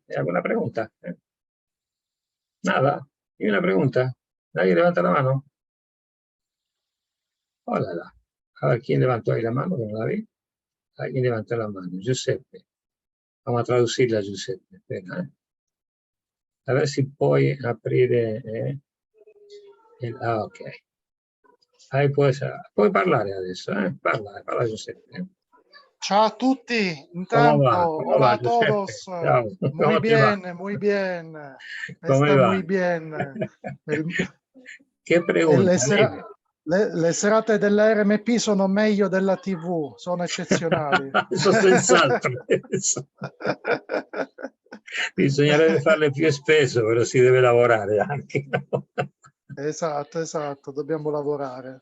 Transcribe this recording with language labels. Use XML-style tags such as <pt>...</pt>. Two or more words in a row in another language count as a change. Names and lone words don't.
<es>¿Hay alguna pregunta? Nada. ¿Y una pregunta? ¿Nadie levanta la mano? Hola. A ver, ¿quién levantó ahí la mano? Que no la vi. ¿Alguien levantó la mano? Giuseppe. Vamos a traducirla a Giuseppe. Espera, A ver si</es> <it>puoi aprire...</it> <es>ok.</es> <it>Puoi parlare adesso, Parla Giuseppe. Ciao a tutti,</it> <es>¿Cómo va?</es> <it>intanto,</it> <es>¿Cómo hola va, a Giuseppe? todos,</es> <it>Ciao.</it> <es>muy ¿Cómo te va? bien, muy bien, ¿Cómo está va? muy bien. ¿Qué pregunta? Dime.</es> <it>Le serate della RMP sono meglio della TV, sono eccezionali. Eso senz'altro. Bisognerebbe farle più spesso, però si deve lavorare anche. No? Esatto, dobbiamo lavorare.</it>